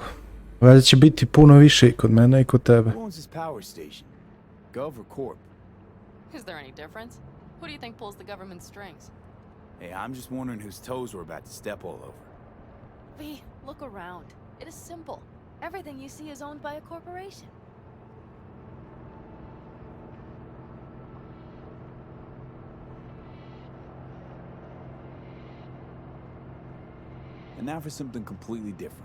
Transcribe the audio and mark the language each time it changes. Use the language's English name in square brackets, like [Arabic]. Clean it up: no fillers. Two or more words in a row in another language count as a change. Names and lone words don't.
[Croatian] Valjda će biti puno više i kod mene i kod tebe. [English] Who owns this power station? Gov or Corp? Is there any difference? Who do you think pulls the government's strings? Hey, I'm just wondering whose toes we're about to step all over. V, look around. It is simple. Everything you see is owned by a corporation. And now for something completely different.